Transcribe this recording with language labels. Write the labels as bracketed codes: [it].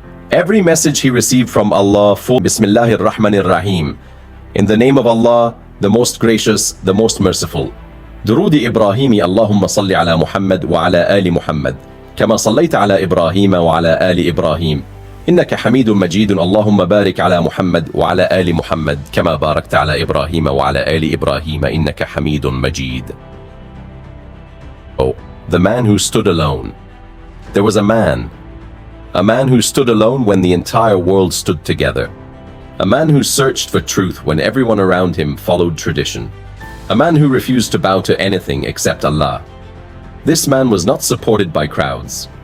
[en] Every message he received from Allah for Bismillahir, Rahmanir. In the name of Allah, the most gracious, the most merciful. [ar] درود إبراهيم اللهم صل على محمد وعلى آل محمد كما صليت على إبراهيم وعلى آل إبراهيم إنك حميد مجيد اللهم بارك على محمد وعلى آل محمد كما باركت على إبراهيم وعلى آل إبراهيم إنك حميد مجيد. [en] Oh, the man who stood alone. There was a man who stood alone when the entire world stood together. A man who searched for truth when everyone around him followed tradition. A man who refused to bow to anything except Allah. This man was not supported by crowds.